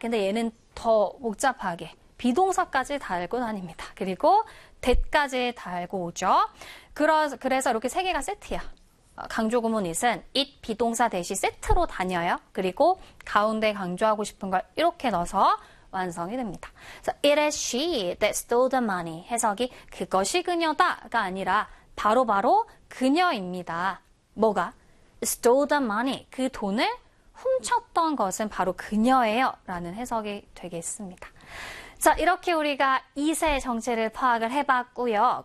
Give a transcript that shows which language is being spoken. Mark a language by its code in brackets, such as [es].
[ko] 근데 얘는 더 복잡하게 비동사까지 달고 다닙니다. 그리고 that까지 달고 오죠. 그래서 이렇게 세 개가 세트야. 강조구문 is은 it 비동사 대시 세트로 다녀요. 그리고 가운데 강조하고 싶은 걸 이렇게 넣어서 완성이 됩니다. [en] So, it is she that stole the money. [ko] 해석이 그것이 그녀다가 아니라 바로바로 그녀입니다. 뭐가? [en] stole the money. [ko] 그 돈을 훔쳤던 것은 바로 그녀예요. 라는 해석이 되겠습니다. 자, 이렇게 우리가 이세 정체를 파악을 해봤고요.